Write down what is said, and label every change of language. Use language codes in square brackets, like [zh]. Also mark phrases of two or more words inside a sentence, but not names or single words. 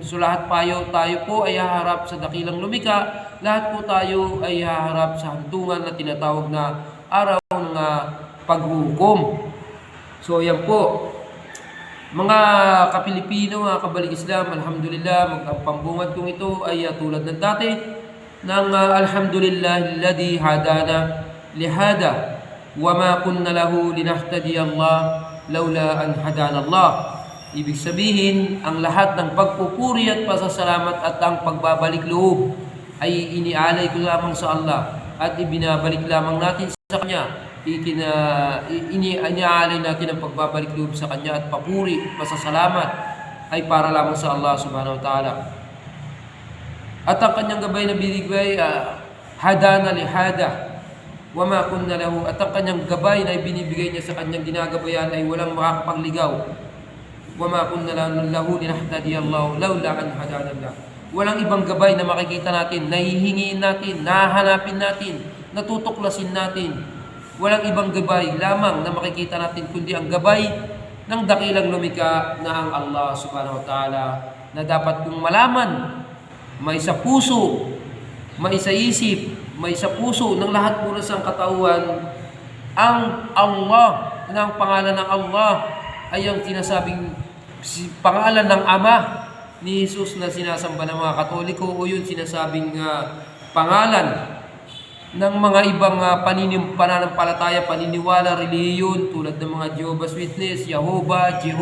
[tl] So lahat tayo po ay haharap sa dakilang lumikha, lahat po tayo ay haharap sa hantungan na tinatawag na araw ng paghukom. So yan po. Mga kapilipino, mga kabalik Islam, alhamdulillah, ang pambungad kong ito ay tulad ng dati ng [ar] الحمد لله الذي هدانا لهذا وما كنا لنهتدي لولا أن هدانا الله. [tl] Ibig sabihin, ang lahat ng pagpupuri at pasasalamat at ang pagbabalik loob ay inialay ko lamang sa Allah at ibinabalik lamang natin sa Kanya. Iniaalay natin ang pagbabalik loob sa Kanya at papuri, pasasalamat ay para lamang sa Allah [ar] سبحانه وتعالى. [tl] At ang Kanyang gabay na binigay, [ar] هدانا لهذا وما كنا له, [tl] at ang Kanyang gabay na binibigay niya sa Kanyang ginagabayan ay walang makakapagligaw. [ar] وما كنا لنهتدي لولا أن هدانا الله. [tl] Walang ibang gabay na makikita natin, nahihingiin natin, nahahanapin natin natutuklasin natin. Walang ibang gabay lamang na makikita natin kundi ang gabay ng dakilang lumikha na ang Allah subhanahu wa ta'ala, na dapat kong malaman, may sa puso, may sa isip, may sa puso ng lahat mula sa katauhan, ang Allah, na ang pangalan ng Allah ay ang tinasabing pangalan ng Ama ni Jesus na sinasamba ng mga Katoliko, o yun sinasabing pangalan ng mga ibang pananampalataya, paniniwala, relihiyon tulad ng mga Jehovah's Witness, Jehovah,